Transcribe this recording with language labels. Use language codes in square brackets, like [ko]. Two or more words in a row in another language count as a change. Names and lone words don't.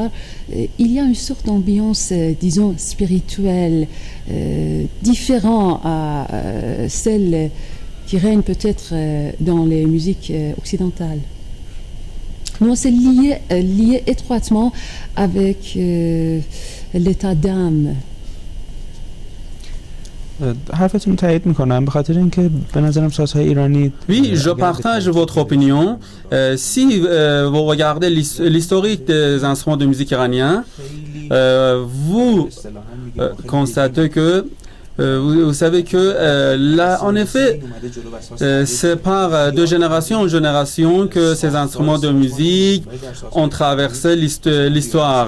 [fr] Il y a une sorte d'ambiance, disons, spirituelle, différente à celle qui règne peut-être dans les musiques occidentales. Non, c'est lié étroitement avec l'état d'âme. [fa] حرفتون تایید میکنم به خاطر اینکه به نظرم سازهای ایرانی [fr] Oui, je partage votre opinion. Si vous regardez l'historique des instruments de musique iraniens, vous constatez que vous savez que là, en effet, c'est par de génération en génération que ces instruments de musique ont traversé l'histoire.